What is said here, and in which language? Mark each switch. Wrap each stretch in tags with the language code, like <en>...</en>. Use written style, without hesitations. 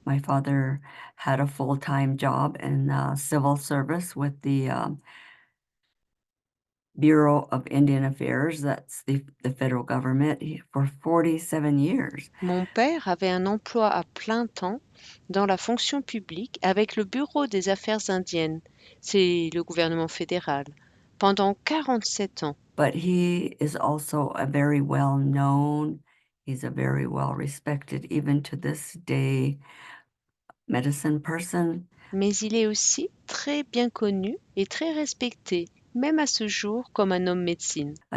<en>My father had a full-time job in civil service with the Bureau of Indian Affairs, that's the federal government, for 47 years.</en> <fr>Mon père avait un emploi à plein temps dans la fonction publique avec le Bureau des Affaires indiennes, c'est le gouvernement fédéral, pendant 47 ans.</fr> <en>But he is also a very well-known, he's a very well-respected, even to this day, medicine person.</en> <fr>Mais il est aussi très bien connu et très respecté, même à ce jour, comme un homme médecine.</fr>